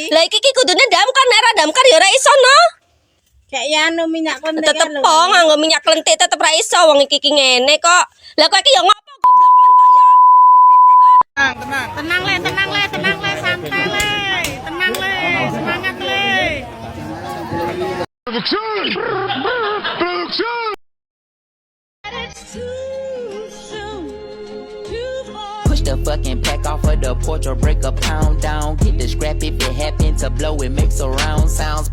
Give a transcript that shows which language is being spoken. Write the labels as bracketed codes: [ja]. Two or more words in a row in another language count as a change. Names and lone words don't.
[jv] Lah iki kudune damkar, nek ora damkar ya ora iso no. Kayak ya anu minyak kontek Tetep nganggo minyak lentik tetep ra iso wong iki ngene kok. Lah kok iki ya ngopo goblok men to ya. Tenang le, santai le. Tenang le, semangat le. [en] Push the fucking pack off of the porch or break a pound down. Get the scrap if it happen to blow, it makes a round sounds.